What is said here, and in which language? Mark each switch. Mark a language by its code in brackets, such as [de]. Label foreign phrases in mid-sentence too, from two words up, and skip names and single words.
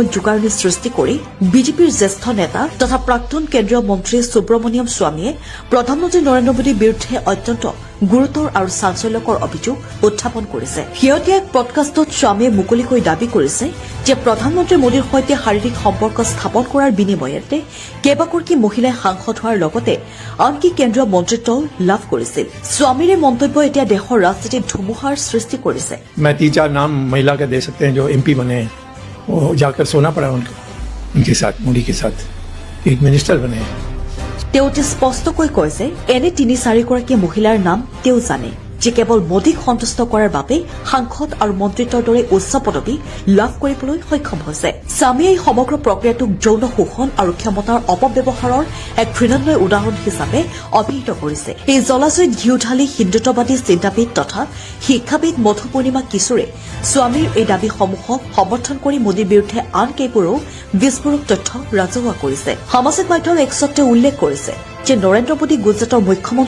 [as] জোকাৰণি সৃষ্টি কৰি বিজেপিৰ জ্যেষ্ঠ নেতা তথা প্ৰাক্তন কেন্দ্ৰীয় মন্ত্ৰী সুব্ৰমণিয়াম স্বামীয়ে প্ৰধানমন্ত্ৰী নৰেন্দ্ৰ মোদীৰ বিৰুদ্ধে অত্যন্ত গুৰুতৰ আৰু চাঞ্চল্যকৰ অভিযোগ উত্থাপন কৰিছে শেহতীয়া এক পডকাষ্টত স্বামীয়ে মুকলিকৈ দাবী কৰিছে যে প্ৰধানমন্ত্ৰী মোদীৰ সৈতে শাৰীৰিক সম্পৰ্ক স্থাপন কৰাৰ বিনিময়তে কেইবাগৰাকী মহিলাই সাংসদ হোৱাৰ লগতে আনকি কেন্দ্ৰীয় মন্ত্ৰিত্বও লাভ কৰিছিল স্বামীৰ এই মন্তব্য এতিয়া দেশৰ ৰাজনীতিত ধুমুহাৰ সৃষ্টি কৰিছে [hi] मैं 3-4 नाम महिला के दे सकते हैं जो एमपी बने हैं वो जाकर सोना पड़ा उनको उनके साथ मोदी के साथ एक मिनिस्टर बने हैं [as] তেওঁ অতি স্পষ্টকৈ কয় যে এনে 3-4গৰাকী মহিলাৰ নাম তেওঁ জানে যে কেৱল মোদীক সন্তুষ্ট কৰাৰ বাবে সাংসদ আৰু মন্ত্ৰিত্বৰ দৰে উচ্চ পদবী লাভ কৰিবলৈ সক্ষম হৈছে স্বামীয়ে এই সমগ্ৰ প্ৰক্ৰিয়াটোক যৌন শোষণ আৰু ক্ষমতাৰ অপব্যৱহাৰৰ এক ঘৃণনীয় উদাহৰণ হিচাপে অভিহিত কৰিছে এই জলাশয়ত ঘিউ ঢালি হিন্দুত্ববাদী চিন্তাবিদ তথা শিক্ষাবিদ মধু পূৰ্ণিমা কিশোৰে স্বামীৰ এই দাবীসমূহক সমৰ্থন কৰি মোদীৰ বিৰুদ্ধে আন কেইবোৰো বিস্ফোৰক তথ্য ৰাজহুৱা কৰিছে সামাজিক মাধ্যম এক্সত উল্লেখ কৰিছে যে নৰেন্দ্ৰ মোদী গুজৰাটৰ মুখ্যমন্ত্ৰী